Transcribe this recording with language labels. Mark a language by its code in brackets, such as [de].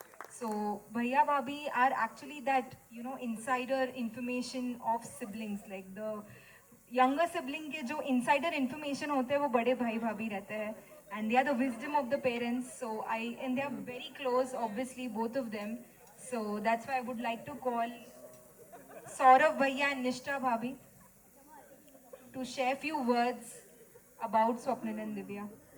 [en] So, Bhaiya Bhabhi are actually that, insider information of siblings. Like the younger sibling [hi] के जो [en] insider information [hi] होते हैं वो बड़े भाई भाभी रहते हैं. [en] And they are the wisdom of the parents. So, and they are very close, obviously, both of them. So, that's why I would like to call Saurav Bhaiya and Nishtha Bhabhi to share few words about Swapnil and Divya.